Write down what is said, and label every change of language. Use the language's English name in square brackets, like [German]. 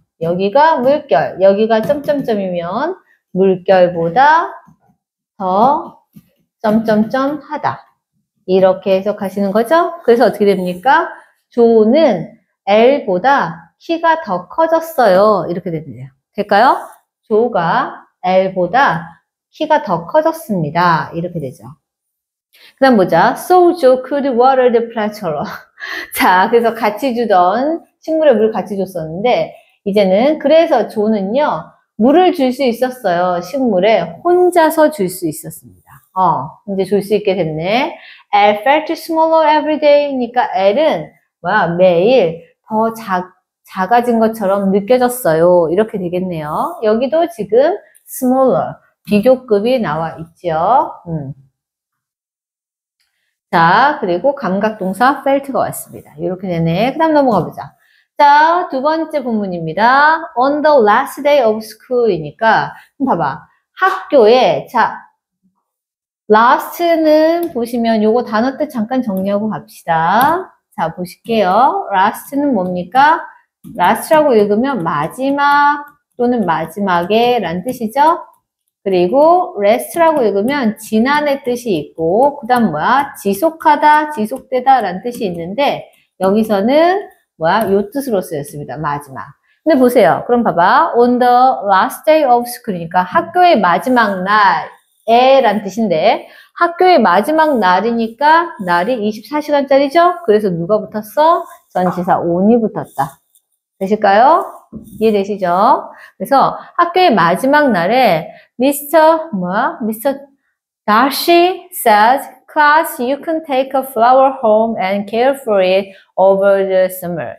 [Korean] 여기가 물결, 여기가 점점점이면 물결보다 더 점점점 하다. 이렇게 해석하시는 거죠? 그래서 어떻게 됩니까? 조는 L보다 키가 더 커졌어요. 이렇게 되네요. 될까요? 조가 L보다 키가 더 커졌습니다. 이렇게 되죠. 그 다음 보자. [English] So Joe could water the planter. [Korean] 자, 그래서 같이 주던 식물에 물 같이 줬었는데 이제는 그래서 조는요. 물을 줄 수 있었어요. 식물에 혼자서 줄 수 있었습니다. 이제 줄 수 있게 됐네. [English] L felt smaller every day니까 [Korean] L은 뭐야? 매일 더 작아진 것처럼 느껴졌어요. 이렇게 되겠네요. 여기도 지금 smaller 비교급이 나와 있죠. 자, 그리고 감각동사 felt가 왔습니다. 이렇게 되네. 그 다음 넘어가 보자. 자, 두 번째 본문입니다. [English] On the last day of school이니까 [Korean] 봐봐. 학교에 자 last는 보시면 요거 단어 뜻 잠깐 정리하고 갑시다. 자, 보실게요. last는 뭡니까? last라고 읽으면 마지막 또는 마지막에 라는 뜻이죠. 그리고 rest라고 읽으면 지난의 뜻이 있고 그 다음 뭐야? 지속하다, 지속되다 라는 뜻이 있는데 여기서는 뭐야? 요 뜻으로 쓰였습니다. 마지막. 근데 보세요. 그럼 봐봐. [English] On the last day of school [Korean] 이니까 학교의 마지막 날에 라는 뜻인데 학교의 마지막 날이니까 날이 24시간짜리죠? 그래서 누가 붙었어? 전치사 on이 붙었다. 되실까요? 이해되시죠? 그래서 학교의 마지막 날에 Mr. [English] Darcy says, class, you can take a flower home and care for it over the summer.